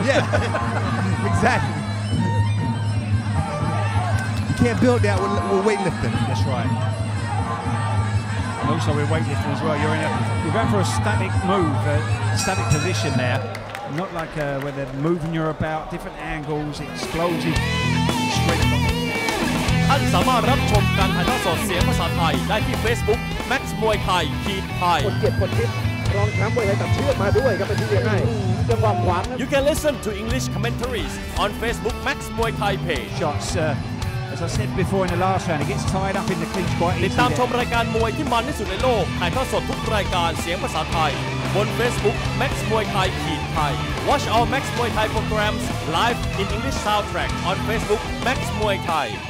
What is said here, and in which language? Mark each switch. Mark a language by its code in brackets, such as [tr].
[en] Yeah, exactly. You can't build that with weightlifting. That's right. And also with weightlifting as well, you're going for a static move, static position there. Not like where they're moving you about, different angles, explosive strength. [th] ท่านสามารถรับชมการถ่ายทอดสดเสียงภาษาไทยได้ที่ Facebook Max Muay Thai ไทย คนเกียรติคนทิพย์รองแชมป์มวยไทยตัดเชือกมาด้วยครับเป็นที่เรียนให้จังหวะขวาง [en] You can listen to English commentaries on Facebook Max Muay Thai page. Shots, as I said before in the last round, he gets tied up in the clinch quite [th] ติด [en] easily. [th] ตามชมรายการมวยที่มันที่สุดในโลกถ่ายทอดสดทุกรายการเสียงภาษาไทยบน Facebook Max Muay Thai ไทย [en] Watch our Max Muay Thai programs live in English soundtrack on Facebook Max Muay Thai.